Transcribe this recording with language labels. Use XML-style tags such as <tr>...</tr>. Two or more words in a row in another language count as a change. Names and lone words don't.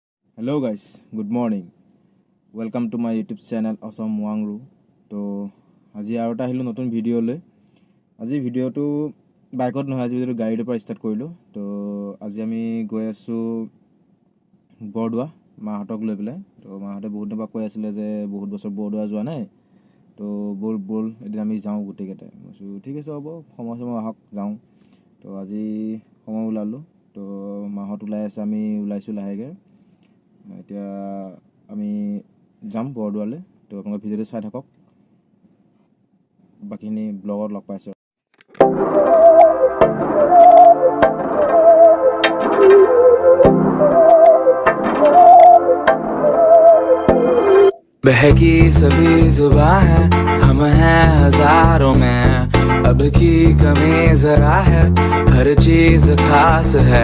<en>Hello guys, good morning. Welcome to my YouTube channel Awesome Wangru.</en> <as>তো আজি আৰু এটা আহিলো নতুন ভিডিঅ' লৈ। আজি ভিডিঅ'টো বাইকত নহয়, আজি ভিডিঅ'টো গাড়ীৰ পৰা ষ্টাৰ্ট কৰিলোঁ। তো আজি আমি গৈ আছোঁ বৰদোৱা মাহঁতক লৈ পেলাই। তো মাহঁতে বহুত দিনৰ পৰা কৈ আছিলে যে বহুত বছৰ বৰদোৱা যোৱা নাই, তো বল এদিন আমি যাওঁ গোটেইকেইটাই। মই কৈছোঁ ঠিক আছে হ'ব, সময় আহক যাওঁ। তো আজি সময় ওলালোঁ। তো মাহঁত ওলাই আছে, আমি ওলাইছোঁ লাহেকৈ। এতিয়া আমি যাম বৰদোৱালৈ। তো আপোনালোকে ভিডিঅ'টো চাই থাকক, বাকীখিনি ব্লগত লগ পাইছোঁ।</as> <hi>बहकी सभी जुबां है, हम हैं हजारों में, अब की कमी जरा है, हर चीज खास है।</hi>